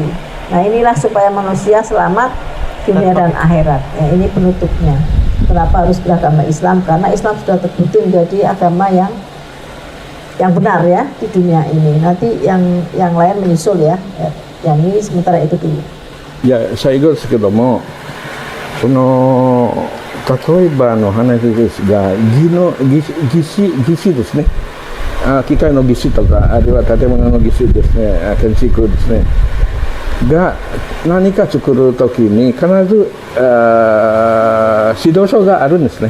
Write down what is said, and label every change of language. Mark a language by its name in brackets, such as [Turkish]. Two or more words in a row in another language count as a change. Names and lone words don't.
[Indonesian] Nah, inilah supaya manusia selamat dunia dan akhirat. Ya, ini penutupnya. Kenapa harus beragama Islam? Karena Islam sudah terbukti menjadi agama yang benar, ya, di dunia ini. Nanti yang lain menyusul, ya. Yang ini sementara itu dulu. [Japanese] いや最後ですけども、その例えばの話ですが、技師ですね、機械の技師とか、あるいは建物の技師ですね、建築ですねが何か作るときに必ず指導書があるんですね。